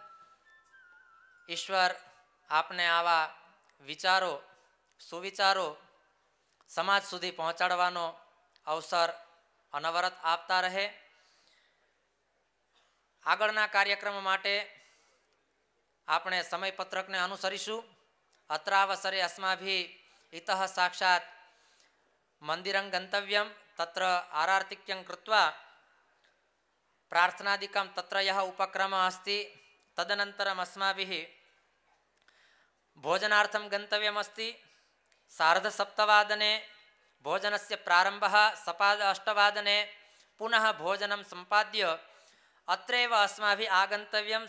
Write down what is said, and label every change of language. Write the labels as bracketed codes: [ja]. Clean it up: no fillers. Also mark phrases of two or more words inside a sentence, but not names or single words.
[gu] ઈશ્વર આપને આવા વિચારો, સુવિચારો સમાજ સુધી પહોંચાડવાનો અવસર અનવરત આપતા રહે। આગળના કાર્યક્રમ માટે આપણે સમયપત્રકને અનુસરીશું। [sa] अत्रावसरे अस्माभि इतः साक्षात मंदिरं गंतव्यम, तत्र आरार्तिक्यं कृत्वा प्रार्थनादिकं तत्र यः उपक्रमः अस्ति तदनन्तरम् अस्माभिः भोजनार्थं गन्तव्यमस्ति। सार्धसप्तवादने भोजनस्य प्रारम्भः, सपाद 8 पुनः भोजनं सम्पाद्य अत्रैव अस्माभिः आगन्तव्यं।